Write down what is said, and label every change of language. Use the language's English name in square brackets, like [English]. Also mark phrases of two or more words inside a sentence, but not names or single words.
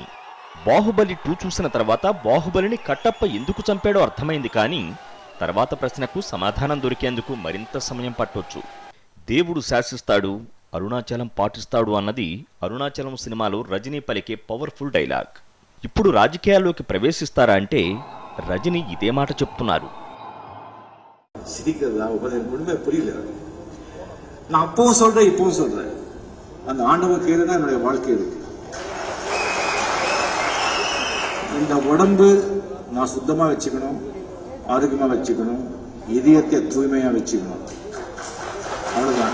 [Telugu] బాహుబలి 2 చూసిన తర్వాత బాహుబలిని కట్టప్ప ఎందుకు చంపాడో అర్థమైంది, కానీ తర్వాత ప్రశ్నకు సమాధానం దొరికేందుకు మరింత సమయం పట్టొచ్చు. దేవుడు శాసిస్తాడు, అరుణాచలం పాటిస్తాడు అన్నది అరుణాచలం సినిమాలో రజనీ పలికే [English] powerful dialogue. [Telugu] ఇప్పుడు రాజకీయాల్లోకి ప్రవేశిస్తారా అంటే రజనీ ఇదే మాట చెప్తున్నారు. [Tamil] புரியல. நான் அப்பவும் சொல்றேன், இப்பவும் சொல்றேன், அந்த ஆண்டவன் கையில தான் என்னுடைய வாழ்க்கை இருக்கு. இந்த உடம்பு நான் சுத்தமா வச்சுக்கணும், ஆரோக்கியமா வச்சுக்கணும், இதயத்தை தூய்மையா வச்சுக்கணும், அவ்வளவுதான்.